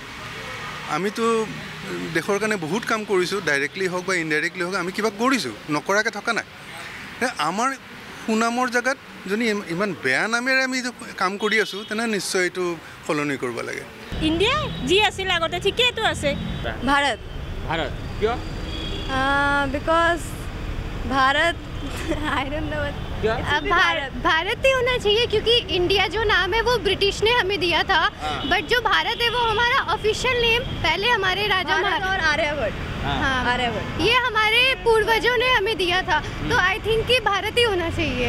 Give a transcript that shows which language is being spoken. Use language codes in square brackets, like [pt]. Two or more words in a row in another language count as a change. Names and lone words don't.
[as] আমিতো দেশৰ কাৰণে বহুত কাম কৰিছোঁ, ডাইৰেক্টলি হওক বা ইনডাইৰেক্টলি হওক আমি কিবা কৰিছোঁ, নকৰাকৈ থকা নাই। আমাৰ সুনামৰ জেগাত যদি ইমান বেয়া নামেৰে আমি কাম কৰি আছোঁ, তেনেহ'লে নিশ্চয় এইটো সলনি কৰিব লাগে। ইণ্ডিয়া যি আছিল আগতে ঠিকেইটো আছে। भारत ভাৰত কিয়? [hi] बिकॉज भारत [en] I don't know, [hi] भारत ही होना चाहिए क्योंकि इंडिया जो नाम है वो ब्रिटिश ने हमें दिया था, बट जो भारत है वो हमारा [en] official name [hi] पहले हमारे राजा और आर्यभट्ट, हाँ आर्यभट्ट, ये हमारे पूर्वजों ने हमें दिया था, तो [en] I think [hi] कि भारत ही होना चाहिए।